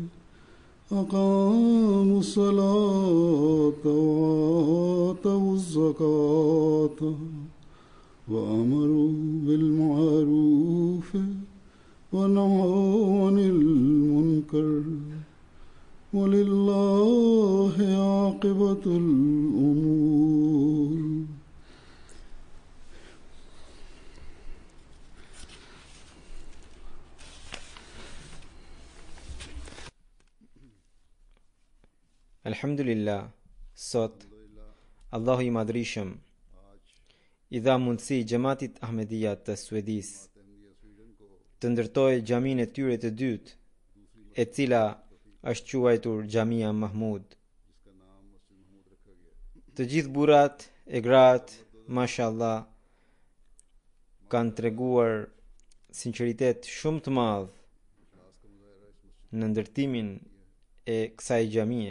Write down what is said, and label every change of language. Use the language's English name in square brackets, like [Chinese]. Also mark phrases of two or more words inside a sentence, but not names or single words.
[Arabic] أقاموا الصلاة وآتوا الزكاة وأمروا بالمعروف ونهوا عن المنكر ولله عاقبة الأمور. Alhamdulillah, [Albanian] Sot, Allahu i madhrishëm, i dha mundësi Xhamatit Ahmediyya të Suedis të ndërtojë xhaminë e tyre të dytë, e cila është quajtur Xhamia Mahmud. Të gjithë burrat e gratë, mashallah, kanë treguar sinqeritet shumë të madh në ndërtimin e kësaj xhamie.